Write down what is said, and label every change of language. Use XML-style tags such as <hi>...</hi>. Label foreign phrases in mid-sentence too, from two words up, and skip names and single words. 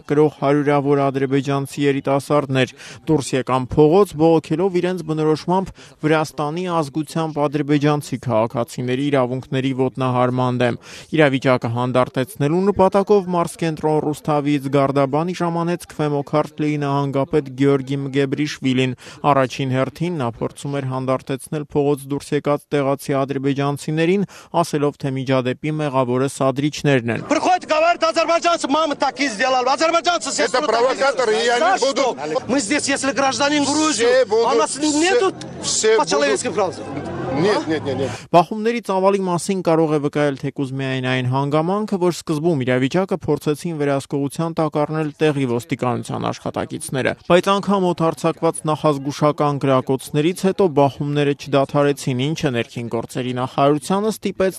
<hy>կրող հարյուրավոր ադրբեջանցի երիտասարդներ դուրս եկան փողոց, բողոքելով իրենց բնորոշմամբ Վրաստանի ազգությամբ ադրբեջանցի քաղաքացիների իրավունքների ոտնահարման դեմ։ Իրավիճակը հանդարտեցնելու նպատակով մարզկենտրոն Ռուսթավիից Գարդաբանի ժամանեց Քվեմոքարթլեի նահանգապետ Գեորգի Մգեբրիշվիլին։ Առաջին հերթին նա փորձում էր հանդարտեցնել փողոց դուրս եկած տեղացի ադրբեջանցիներին, ասելով, թե միջադեպի մեղավորը սադրիչներն են։</hy> <ru>Приходит, говорит, азербайджанцы, мама такие сделали, азербайджанцы все. Это провокаторы, и они будут... Мы здесь, если гражданин Грузии, а у нас нету по-человеческим правам. Нет.</ru> <hy>Բախումների ծավալի մասին կարող է վկայել թեկուզ միայն այն հանգամանքը, որ սկզբում իրավիճակը փորձեցին վերահսկողության տակ առնել տեղի ոստիկանության աշխատակիցները, բայց անգամ օդարձակված նախազգուշական գրակոծներից հետո բախումները չդադարեցին, ինչը ներքին գործերի նախարարությանը ստիպեց</hy>